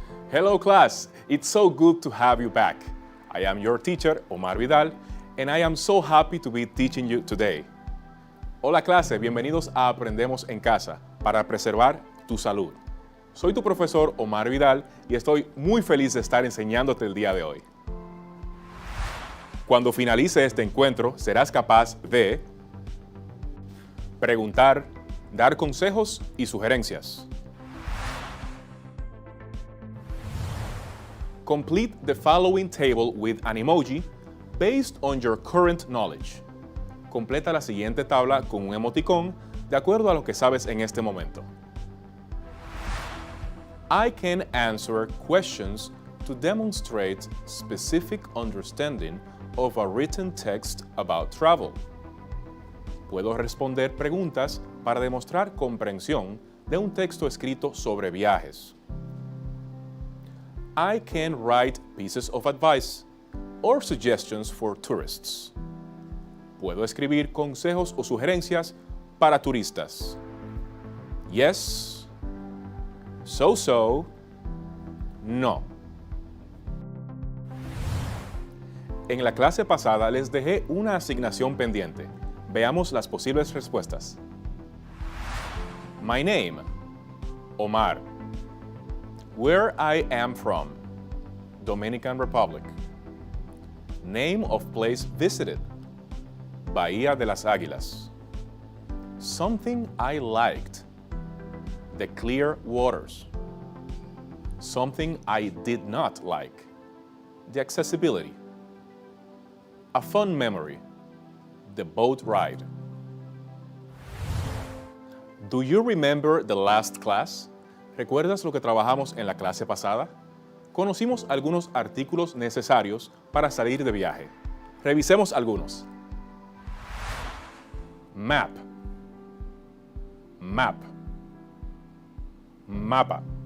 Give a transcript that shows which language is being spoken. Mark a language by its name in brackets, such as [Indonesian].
[English] Hello class, it's so good to have you back. I am your teacher, Omar Vidal, and I am so happy to be teaching you today. [Spanish] Hola clase, bienvenidos a Aprendemos en Casa, para preservar tu salud. Soy tu profesor Omar Vidal y estoy muy feliz de estar enseñándote el día de hoy. Cuando finalice este encuentro, serás capaz de preguntar, dar consejos y sugerencias. [English] Complete the following table with an emoji based on your current knowledge. [Spanish] Completa la siguiente tabla con un emoticón de acuerdo a lo que sabes en este momento. [English] I can answer questions to demonstrate specific understanding of a written text about travel. [Spanish] Puedo responder preguntas para demostrar comprensión de un texto escrito sobre viajes. [English] I can write pieces of advice or suggestions for tourists. [Spanish] Puedo escribir consejos o sugerencias para turistas. [English] Yes, so, no. [Spanish] En la clase pasada les dejé una asignación pendiente. Veamos las posibles respuestas. [English] My name, Omar. Where I am from, Dominican Republic. Name of place visited, Bahía de las Águilas. Something I liked, the clear waters. Something I did not like, the accessibility. A fun memory, the boat ride. Do you remember the last class? [Spanish] ¿Recuerdas lo que trabajamos en la clase pasada? Conocimos algunos artículos necesarios para salir de viaje. Revisemos algunos. [English] Map. Map. Mapa.